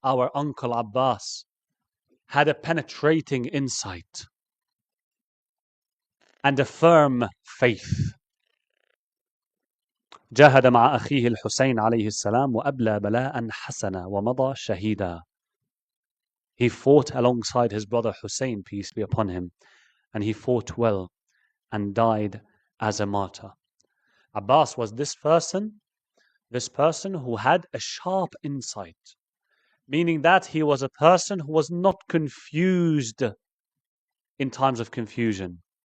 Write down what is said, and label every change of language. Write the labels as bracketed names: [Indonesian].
[English] Our uncle Abbas had a penetrating insight and a firm faith. [Arabic] جاهد مع أخيه الحسين عليه السلام وأبلى بلاء حسنا ومضى شهيدا. [English] He fought alongside his brother Hussein, peace be upon him, and he fought well and died as a martyr. Abbas was this person who had a sharp insight, meaning that he was a person who was not confused in times of confusion.